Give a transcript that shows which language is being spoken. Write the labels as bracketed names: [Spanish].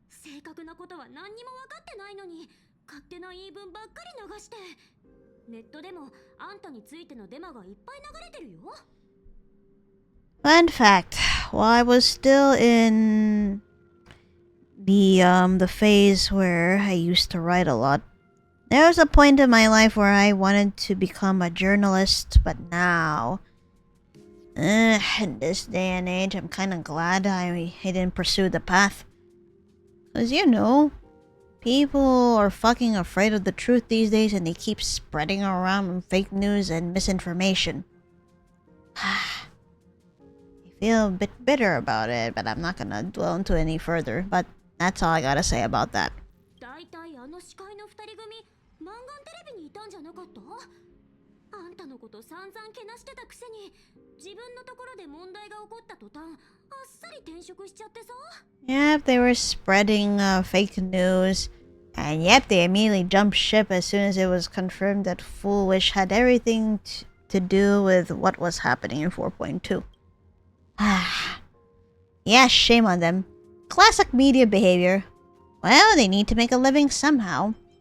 [Japanese] 正確なことは何にも分かってないのに、勝手な言い分ばっかり流して。ネットでもあんたについてのデマがいっぱい流れてるよ。 [English] Fun fact, while I was still in the phase where I used to write a lot, there was a point in my life where I wanted to become a journalist, but now, in this day and age, I'm kind of glad I didn't pursue the path. Cause you know, people are fucking afraid of the truth these days and they keep spreading around fake news and misinformation. I feel a bit bitter about it, but I'm not gonna dwell into it any further. But that's all I gotta say about that. [Japanese] マンガンテレビにいたんじゃなかった？あんたのこと散々けなしてたくせに、自分のところで問題が起こった途端、あっさり転職しちゃってさ。 [English] Yep, they were spreading fake news. And yep, they immediately jumped ship as soon as it was confirmed that Foolish had everything to do with what was happening in 4.2. Yeah, shame on them. Classic media behavior. Well, they need to make a living somehow.